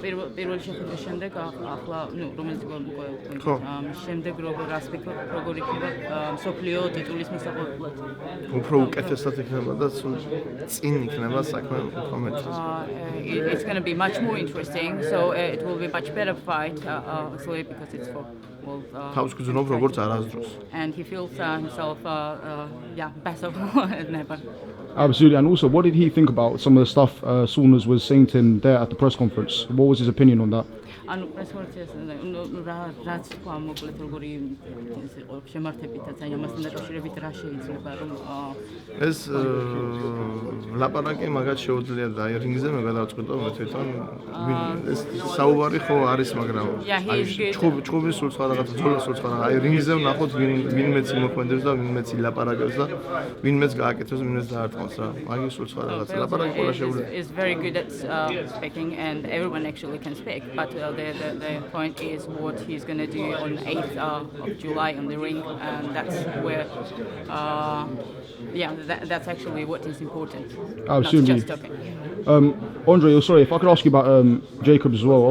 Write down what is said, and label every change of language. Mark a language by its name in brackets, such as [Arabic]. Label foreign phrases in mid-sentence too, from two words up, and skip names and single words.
[English] It's going to be much more interesting, so it will be much better fight, actually, because it's for and he feels himself better than ever. Absolutely. And also, what did he think about some of the stuff Saunders was saying to him there at the press conference? What was his opinion on that? [Georgian] ლაპარაკი მაგათ შეუძლია და აი რინგზე მე გადავწყვიტო მე თვითონ ეს საუბარი ხო არის მაგრამ აი ჩხუბი სულ სხვა რაღაცა ძოლა სულ სხვა აი რინგზე ვნახოთ ვინმეც იმოქმედებს და ვინმეც ილაპარაკებს და ვინმეც გააკეთებს ვინმეც დაარტყმავს რა მაგის სულ სხვა რაღაცა ლაპარაკი ყველა შეუძლია [English] is very good at speaking and everyone actually can speak but the point is what he's going to do on 8th of July on the ring and that's where that's actually what is important. Absolutely. Not just talking. Andre, sorry, if I could ask you about Jacobs as well.